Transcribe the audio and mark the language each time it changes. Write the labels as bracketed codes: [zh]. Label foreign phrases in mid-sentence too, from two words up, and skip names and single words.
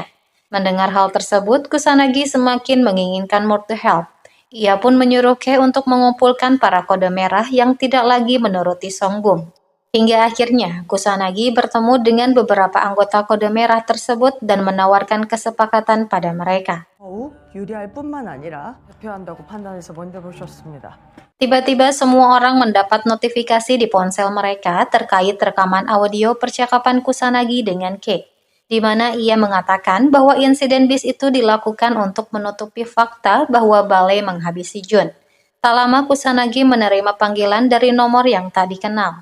[id] Mendengar hal tersebut, Kusanagi semakin menginginkan Murthelp. Ia pun menyuruh Kei untuk mengumpulkan para kode merah yang tidak lagi menuruti Songbum. Hingga akhirnya, Kusanagi bertemu dengan beberapa anggota kode merah tersebut dan menawarkan kesepakatan pada mereka. [ko] 더욱 유리할 뿐만 아니라 대표한다고 판단해서 먼저 보셨습니다. [id] Tiba-tiba semua orang mendapat notifikasi di ponsel mereka terkait rekaman audio percakapan Kusanagi dengan Kei, di mana ia mengatakan bahwa insiden bis itu dilakukan untuk menutupi fakta bahwa Bale menghabisi Jun. Tak lama Kusanagi menerima panggilan dari nomor yang tak dikenal.